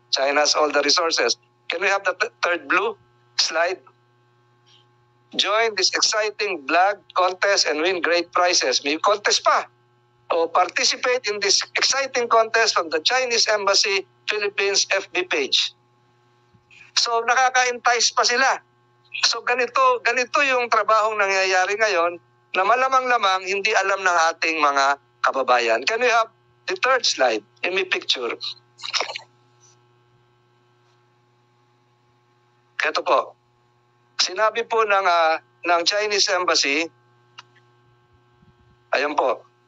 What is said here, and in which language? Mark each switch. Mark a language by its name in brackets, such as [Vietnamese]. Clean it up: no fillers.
[English] China has all the resources. Can we have the third blue slide? Join this exciting blog contest and win great prizes. [Filipino] May contest pa. [English] O participate in this exciting contest from the Chinese Embassy Philippines FB page. [Filipino] So nakaka-entice pa sila. So ganito yung trabahong nangyayari ngayon na malamang-lamang hindi alam ng ating mga kababayan. [English] Can we have the third slide? In my picture. [Filipino] Ito po. Sinabi po ng Chinese Embassy, ayan po.